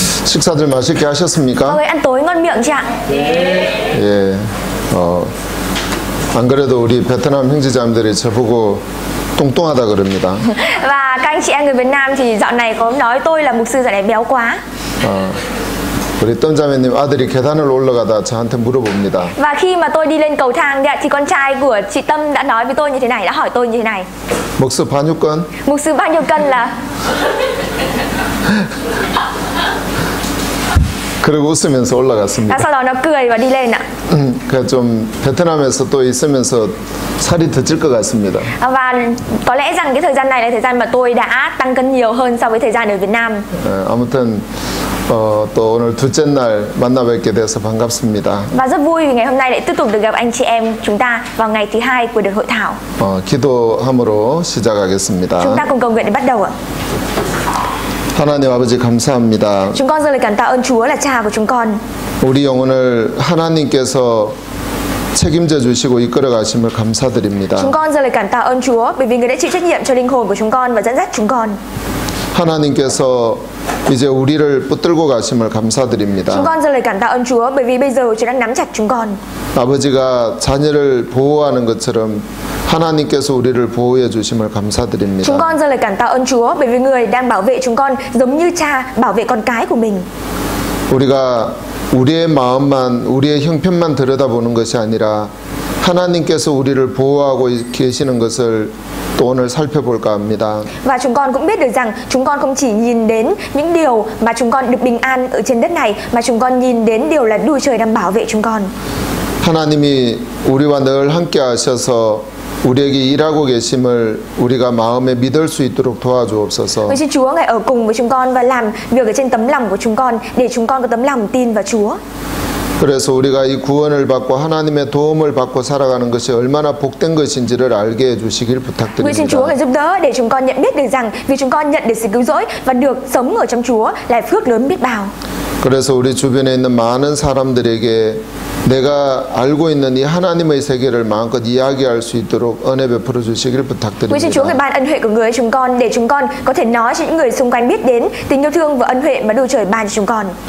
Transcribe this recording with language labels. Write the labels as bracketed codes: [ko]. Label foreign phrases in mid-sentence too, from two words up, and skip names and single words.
[ko] 식사들 맛있게 하셨습니까? [vi] Mọi người ăn tối ngon miệng chưa ạ? [ko] 예. 안 그래도 우리 베트남 형제자매들이 저보고 뚱뚱하다 그럽니다. [vi] Và các anh chị em người Việt Nam thì dạo này có nói tôi là mục sư dạo này béo quá. [ko] 우리 떤자매님 아들이 계단을 올라가다 저한테 물어봅니다. [vi] Và khi mà tôi đi lên cầu thang thì con trai của chị Tâm đã nói với tôi như thế này, đã hỏi tôi như thế này. Mục sư bao nhiêu cân? Mục sư bao nhiêu cân là? [ko] 그리고 웃으면서 올라갔습니다. [vi] Sau đó nó cười và đi lên ạ. [ko] 그러니까 좀 베트남에서 또 있으면서 살이 더 찔 것 같습니다. [vi] Và có lẽ rằng cái thời gian này là thời gian mà tôi đã tăng cân nhiều hơn so với thời gian ở Việt Nam. [ko] 아무튼 또 오늘 둘째 날 만나 뵙게 돼서 반갑습니다. [vi] Và rất vui vì ngày hôm nay lại tiếp tục được gặp anh chị em chúng ta vào ngày thứ hai của đợt hội thảo. [ko] 기도함으로 시작하겠습니다. [vi] Chúng ta cùng cầu nguyện để bắt đầu ạ. [ko] 하나님 아버지 감사합니다. [vi] Chúng con dâng lời cảm tạ ơn Chúa là Cha của chúng con. [ko] 우리 영혼을 하나님께서 책임져 주시고 이끌어 가심을 감사드립니다. [vi] Chúng con dâng lời cảm tạ ơn Chúa bởi vì Người đã chịu trách nhiệm cho linh hồn của chúng con và dẫn dắt chúng con. [ko] 하나님께서 이제 우리를 붙들고 가심을 감사드립니다. [vi] Chúng con dâng lời cảm tạ ơn Chúa bởi vì bây giờ Chúa đang nắm chặt chúng con. [ko] 아버지가 자녀를 보호하는 것처럼 하나님께서 우리를 보호해 주심을 감사드립니다. [vi] Chúng con dâng lời cảm tạ ơn Chúa bởi vì Người đang bảo vệ chúng con giống như Cha bảo vệ con cái của mình. [ko] 우리가 우리의 마음만 우리의 형편만 들여다보는 것이 아니라 하나님께서 우리를 보호하고 계시는 것을 또 오늘 살펴볼까 합니다. [vi] Và chúng con cũng biết được rằng chúng con không chỉ nhìn đến những điều mà chúng con được bình an ở trên đất này, mà chúng con nhìn đến điều là Đức Trời đang bảo vệ chúng con. [ko] 하나님이 우리와 늘 함께 하셔서 우리에게 일하고 계심을 우리가 마음에 믿을 수 있도록 도와주옵소서. [vi] Xin Chúa Ngài ở cùng với chúng con và làm việc ở trên tấm lòng của chúng con để chúng con có tấm lòng tin vào Chúa. [ko] 그래서 우리가 이 구원을 받고 하나님의 도움을 받고 살아가는 것이 얼마나 복된 것인지를 알게 해주시길 [vi] Nguyện xin Chúa [ko] 부탁드립니다. [vi] Ngài giúp đỡ để chúng con nhận biết được rằng vì chúng con nhận được sự cứu rỗi và được sống ở trong Chúa là phước lớn biết bao. [ko] 그래서 우리 주변에 있는 많은 사람들에게 내가 알고 있는 이 하나님의 세계를 마음껏 이야기할 수 있도록 은혜 베풀어 주시길 [vi] Nguyện xin Chúa Ngài [ko] 부탁드립니다. [vi] ban ân huệ của Người chúng con để chúng con có thể nói cho những người xung quanh biết đến tình yêu thương và ân huệ mà Đức Trời ban cho chúng con.